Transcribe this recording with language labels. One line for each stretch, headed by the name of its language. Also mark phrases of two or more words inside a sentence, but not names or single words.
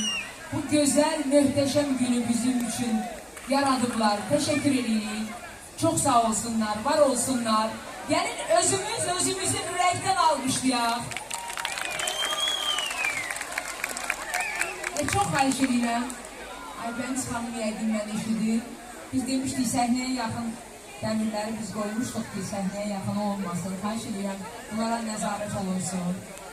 Turkish: Bu güzel, muhteşem günü bizim için yaradıklar. Teşekkür ederim. Çok sağ olsunlar, var olsunlar. Gelin özümüzün yürekten almışlayaq.
Azerbaijani: Çok xahiş edirəm. Aybəniz xanım yəqin mən eşidir. Biz demişdik səhnəyə yaxın dəmirləri biz qoymuşduq ki, səhnəyə yaxın olmasın. Xahiş edirəm, bunlara nəzarət olunsun.